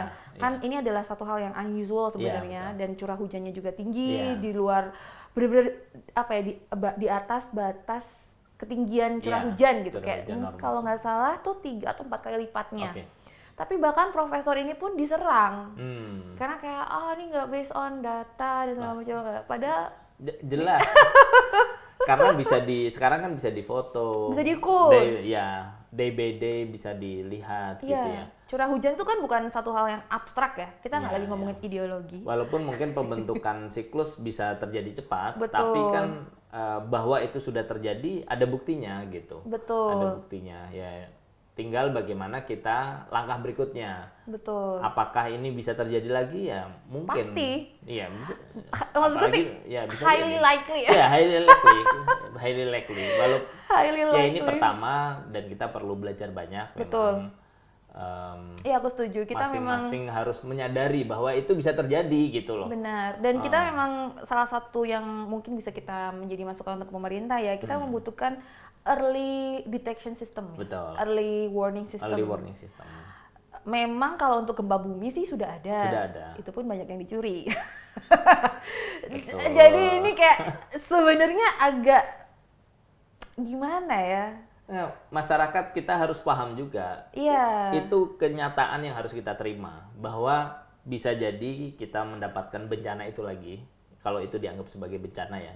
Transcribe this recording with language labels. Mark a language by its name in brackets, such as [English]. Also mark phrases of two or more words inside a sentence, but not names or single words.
[Indonesian] Kan ini adalah satu hal yang unusual sebenarnya, dan curah hujannya juga tinggi di luar benar-benar apa ya, di atas batas ketinggian curah hujan gitu, kayak kalau nggak salah tuh 3 atau 4 kali lipatnya. Tapi bahkan profesor ini pun diserang karena kayak ini nggak [English] based on data [Indonesian] dan segala macam. Padahal jelas karena sekarang kan bisa difoto, bisa diukur, [English] day by day [Indonesian] bisa dilihat gitu ya. Curah hujan itu kan bukan satu hal yang abstrak ya, kita nggak lagi ngomongin ideologi. Walaupun mungkin pembentukan siklus bisa terjadi cepat, tapi kan bahwa itu sudah terjadi ada buktinya gitu. Betul. Ada buktinya ya. Tinggal bagaimana kita langkah berikutnya. Betul. Apakah ini bisa terjadi lagi ya? Mungkin. Pasti. Iya, bisa. Maksudku sih bisa highly jadi. likely ya. Iya, [English] highly likely. Highly likely. [Indonesian] Walaupun [English] highly likely. [Indonesian] Ya ini pertama dan kita perlu belajar banyak. Betul. Iya, aku setuju. Kita masing-masing harus menyadari bahwa itu bisa terjadi gitu loh. Benar. Dan kita memang salah satu yang mungkin bisa kita menjadi masukan untuk pemerintah ya, kita membutuhkan [English] early detection system. [Indonesian] Betul. [English] Early warning system. Early warning system. [Indonesian] Memang kalau untuk gempa bumi sih sudah ada. Sudah ada. Itu pun banyak yang dicuri. Jadi ini kayak sebenarnya agak gimana ya? Nah, masyarakat kita harus paham juga. Iya. Itu kenyataan yang harus kita terima bahwa bisa jadi kita mendapatkan bencana itu lagi kalau itu dianggap sebagai bencana ya.